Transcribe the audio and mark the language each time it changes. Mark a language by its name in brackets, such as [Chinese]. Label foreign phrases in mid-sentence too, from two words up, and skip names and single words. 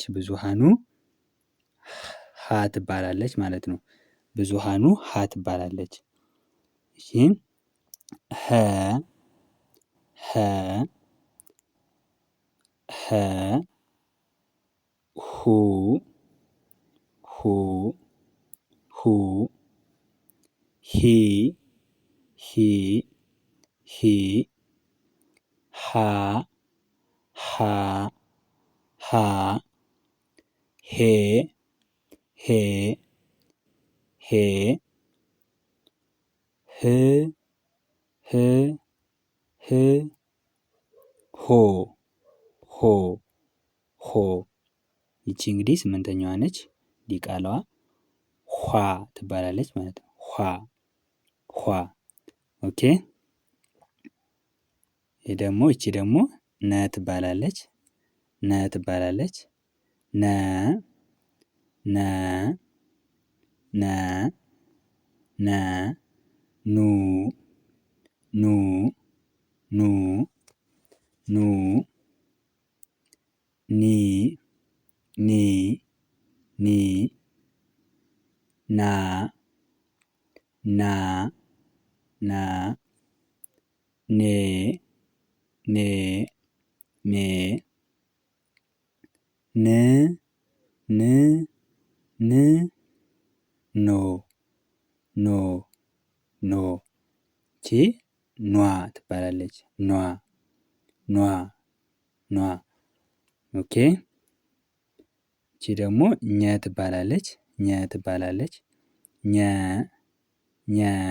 [Amharic] ብዙሃኑ ሀ ትባላለች ማለት ነው። ብዙሃኑ ሀ ትባላለች። እሺ ሀ ሀ ሀ ሁ ሁ ሁ ሂ ሂ ሂ ሃ ሃ ሃ ሄ ሄ ሄ ህ ህ ህ ሆ ሆ ሆ ይቺ እንግዲህ ስምንተኛዋ ነች። ዲቃላዋ ኋ ትባላለች ማለት ነው። ኋ ኋ ኦኬ። ይሄ ደግሞ ይቺ ደግሞ ነ ትባላለች። ነ ትባላለች። ነ ነ ነ ነ ኑ ኑ ኑ ኑ ኒ ኒ ኒ ና ና ና ኔ ኔ ኔ ን ን ን ኖ ኖ ኖ ይቺ ኗ ትባላለች። ኗ ኗ ኗ ኦኬ። ይቺ ደግሞ ኘ ትባላለች። ኘ ትባላለች። ኘ ኘ